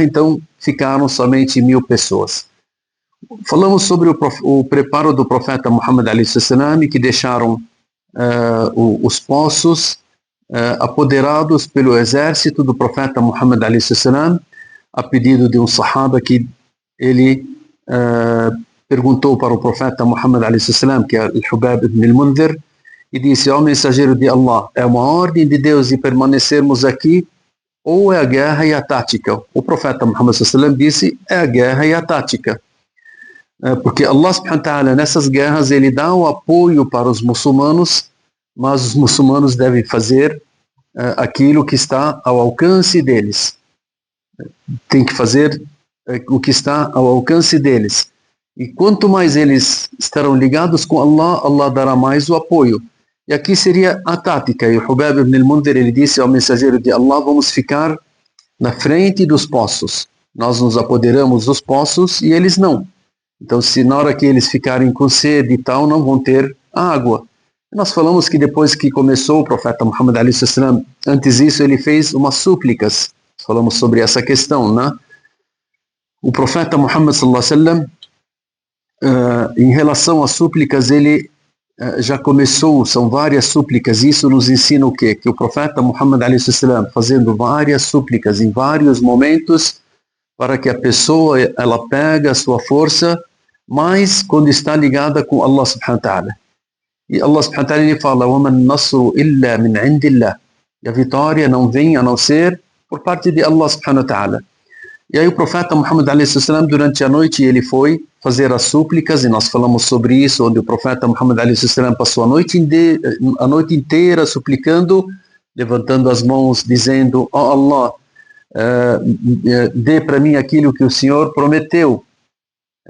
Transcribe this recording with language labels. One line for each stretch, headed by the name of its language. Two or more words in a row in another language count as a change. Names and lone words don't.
Portuguese: Então ficaram somente 1000 pessoas. Falamos sobre o preparo do profeta Muhammad a.s., que deixaram os poços apoderados pelo exército do profeta Muhammad a.s., a pedido de um sahaba, que ele perguntou para o profeta Muhammad a.s., que é Al-Hubab ibn al-Mundhir, e disse: ó mensageiro de Allah, é uma ordem de Deus de permanecermos aqui, ou é a guerra e a tática? O profeta Muhammad a.s. disse: é a guerra e a tática. Porque
Arabic: الله سبحانه وتعالى,
Portuguese: nessas guerras, ele dá o apoio para os muçulmanos, mas os muçulmanos devem fazer aquilo que está ao alcance deles. Tem que fazer o que está ao alcance deles. E quanto mais eles estarão ligados
Arabic: بالله، الله
Portuguese: dará mais o apoio. E aqui seria a tática. E o Hubab ibn al-Mundhir, ele disse ao mensageiro de Allah: vamos ficar na frente dos poços. Nós nos apoderamos dos poços e eles não. Então, se na hora que eles ficarem com sede e tal, não vão ter água. Nós falamos que depois que começou o profeta Muhammad a.s., antes disso ele fez umas súplicas. Falamos sobre essa questão, né? O profeta Muhammad
Arabic: صلى الله عليه وسلم,
Portuguese: em relação às súplicas, ele já começou, são várias súplicas. Isso nos ensina o quê? Que o profeta Muhammad a.s., fazendo várias súplicas em vários momentos, para que a pessoa ela pega a sua força, mas quando está ligada com
Arabic: الله سبحانه وتعالى.
Portuguese: E
Arabic: الله سبحانه وتعالى,
Portuguese: ele fala:
Arabic: وَمَا النَّصْرُ إِلَّا مِنْ عِنْدِ اللَّهِ.
Portuguese: E a vitória não vem a não ser por parte de
Arabic: الله سبحانه وتعالى.
Portuguese: E aí o profeta Muhammad a.s., durante a noite, ele foi fazer as súplicas, e nós falamos sobre isso, onde o profeta Muhammad a.s. passou a noite inteira suplicando, levantando as mãos, dizendo: ó Allah, dê para mim aquilo que o Senhor prometeu.